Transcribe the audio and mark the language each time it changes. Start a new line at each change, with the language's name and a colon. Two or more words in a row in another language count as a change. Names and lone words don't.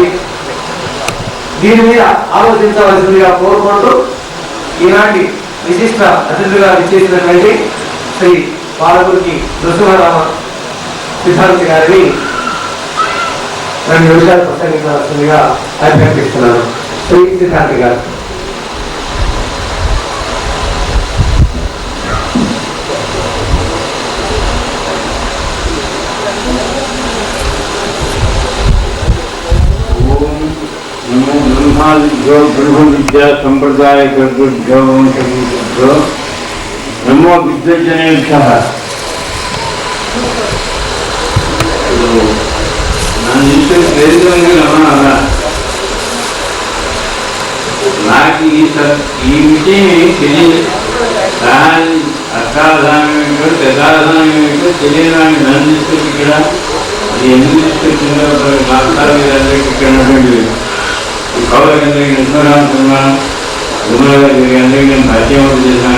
Telugu: దీని మీద ఆలోచించవలసిందిగా కోరుకుంటూ ఈనాటి విశిష్ట అతిథులుగా విచ్చేసినటువంటి శ్రీ పాలకురికి నృసింహరామ సిద్ధాంతి గారిని 2 నిమిషాలు ప్రసంగించవలసిందిగా అభ్యర్థిస్తున్నాను. శ్రీ సిద్ధాంతి గారు.
Sanskrit: ब्रह्म विद्या संप्रदाय नमो विद्वजनेभ्यः.
Telugu: నాకు ఈ విషయం తెలియదు. దాని అష్టాధానం ఏమిటో తెదాధానం ఏమిటో తెలియడానికి నన్ను తీసుకొచ్చి ఇక్కడ అది ఎందుకు తీసుకొచ్చిందో మాట్లాడాలి మీద ఇక్కడ ఉన్నటువంటి కౌలకి నృసింహరామ గురుగారికి అందరికీ నేను పరిచయం చేశాను.